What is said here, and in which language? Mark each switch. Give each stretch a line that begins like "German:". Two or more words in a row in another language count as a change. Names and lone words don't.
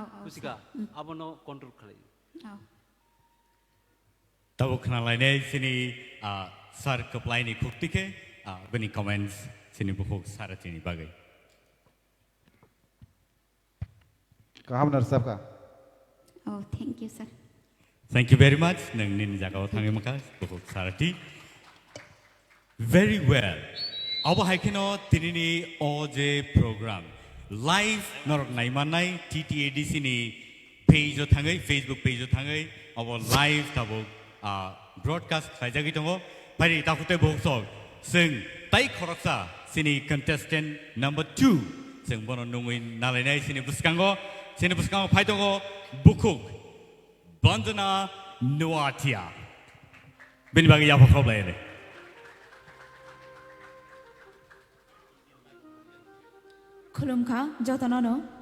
Kok Borok: kusika abono control khalai oh. tabo khnalainai sini Sir Kaplai ni phukti ke beni comments sini buhuk sarati ni bagai Kaham narsab ka.
English: Oh, thank you, sir. Thank you very much
Kok Borok: nang nin jagao thangi maka buhuk sarati
English: very well
Kok Borok: abo haikino tinini oje
English: program live
Kok Borok: norok naimanai TTADC ni page thangai
English: Facebook page
Kok Borok: thangai abo live tabo broadcast khaijagi tongo pari takute boksok sing tai khoroksa sini
English: contestant number 2
Kok Borok: sing bono nungui nalainai sini buskango phaitongo bukuk Bandana Nuatia bini bagi apa problem ini खुलुमखा जतननो